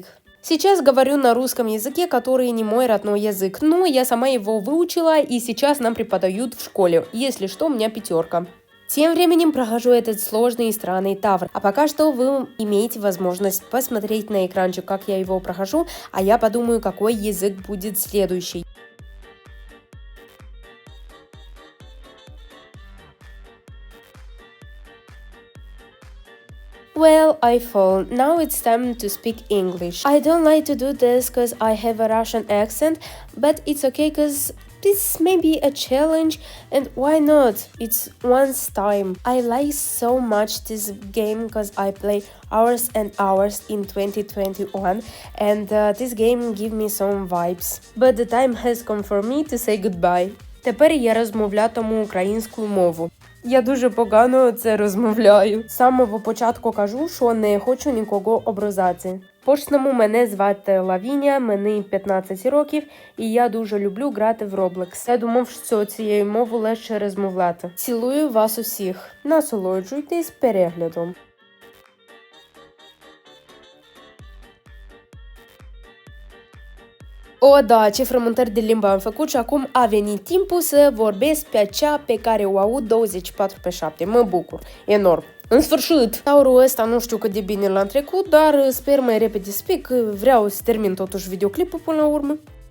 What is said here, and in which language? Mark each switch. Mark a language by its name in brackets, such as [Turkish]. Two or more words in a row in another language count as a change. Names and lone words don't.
[Russian] Сейчас говорю на русском языке, который не мой родной язык, но я сама его выучила и сейчас нам преподают в школе. Если что, у меня 5. Тем временем прохожу этот сложный и странный тавр, а пока что вы имеете возможность посмотреть на экранчик, как я его прохожу, а я подумаю, какой язык будет следующий. [English] Well, I fall. Now it's time to speak English. I don't like to do this because I have a Russian accent, but it's okay because this may be a challenge and why not? It's once time. I like so much this game because I play hours and hours in 2021 and this game give me some vibes. But the time has come for me to say goodbye. [Ukrainian] Тепер я розмовлятиму українською мовою. Я дуже погано це розмовляю. З самого початку кажу, що не хочу нікого образати. Почнемо, мене звати Лавіня, мені 15 років, і я дуже люблю грати в Roblox. Я думав, що цією мовою легше розмовляти. Цілую вас усіх. Насолоджуйтесь переглядом. [Romanian] O, da, ce frământări de limbă am făcut și acum a venit timpul să vorbesc pe acea pe care o aud 24/7. Mă bucur, enorm. În sfârșit! Taurul ăsta nu știu cât de bine l-am trecut, dar sper mai repede să pic, vreau să termin totuși videoclipul până la urmă.